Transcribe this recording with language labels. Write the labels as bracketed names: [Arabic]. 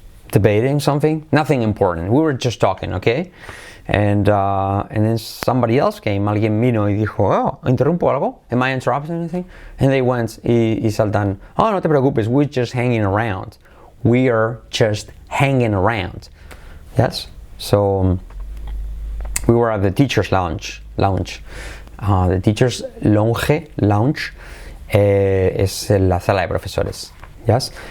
[English] debating something. Nothing important. We were just talking, okay? And then somebody else came. [Spanish] Alguien vino y dijo, oh, ¿interrumpo algo? [English] Am I interrupting anything? And they went [Spanish] y saltan, oh, no te preocupes, [English] we're just hanging around. We are just hanging around. Yes? So we were at the teacher's lounge. [Spanish] The teacher's lounge es la sala de profesores. Yes?